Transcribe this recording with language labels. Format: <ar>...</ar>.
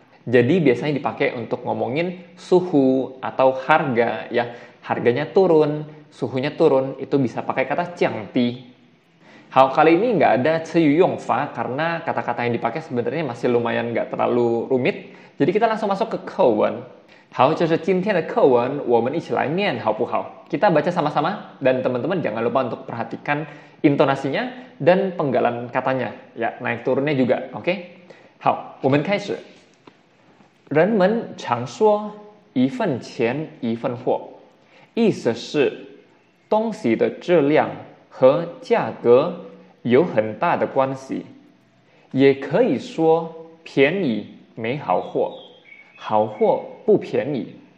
<id>Jadi biasanya dipakai untuk ngomongin suhu atau harga ya. Harganya turun, suhunya turun, itu bisa pakai kata jiangdi. Hal kali ini nggak ada ceyuyong yongfa karena kata-kata yang dipakai sebenarnya masih lumayan nggak terlalu rumit. Jadi kita langsung masuk ke kewen.</id> <zh>好，这是今天的课文，我们一起来念好不好？</zh> <id>Kita baca sama-sama dan teman-teman jangan lupa untuk perhatikan intonasinya dan penggalan katanya, ya, naik turunnya juga, oke?</id> <zh>好，我们开始。人们常说一分钱一分货，意思是东西的质量和价格有很大的关系，也可以说便宜没好货，好货不便宜。</zh>